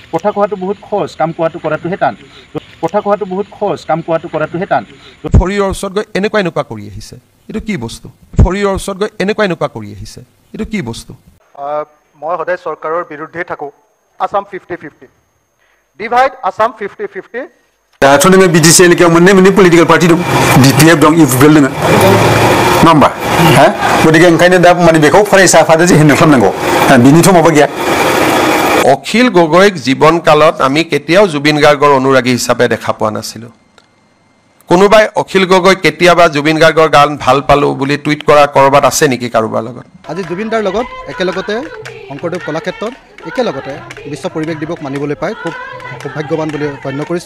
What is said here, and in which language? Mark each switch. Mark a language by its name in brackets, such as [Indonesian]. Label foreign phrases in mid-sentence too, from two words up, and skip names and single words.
[Assamese] কথা কোৱাটো বহুত সহজ, কাম কৰাটোহে টান। কথা কোৱাটো বহুত সহজ, কাম কৰাটোহে টান। শৰীৰৰ ওচৰত গৈ এনেকুৱা কৰি আহিছে, এইটো কি বস্তু? শৰীৰৰ ওচৰত গৈ এনেকুৱা কৰি আহিছে, এইটো কি বস্তু? মই সদায় চৰকাৰৰ বিৰুদ্ধে থাকোঁ। আসাম 50-50 ডিভাইড আসাম 50-50 [Bodo] दाथ' नोङो BDC एलेकायाव मोननै [English] political party [Bodo] दं, BPF दं, UPL दङ, नङा होमबा? गतिके ओंखायनो दा माने बेखौ फरायसा आफादा जे हेन्डेल खालामनांगौ, बिनिथ' माबा गैया। [Assamese] অখিল গগৈক জীৱনকালত আমি কেতিয়াও জুবিন গাৰ্গৰ অনুৰাগী হিচাপে দেখা পোৱা নাছিলোঁ। কোনোবাই অখিল গগৈ কেতিয়াবা জুবিন গাৰ্গৰ গান ভাল পালোঁ বুলি টুইট কৰা ক'ৰবাত আছে নেকি কাৰোবাৰ লগত? আজি জুবিন দাৰ লগত একেলগতে শংকৰদেৱ কলাক্ষেত্ৰত একেলগতে বিশ্ব পৰিৱেশ দিৱস মানিবলৈ পাই খুব সৌভাগ্যৱান বুলি গণ্য কৰিছোঁ।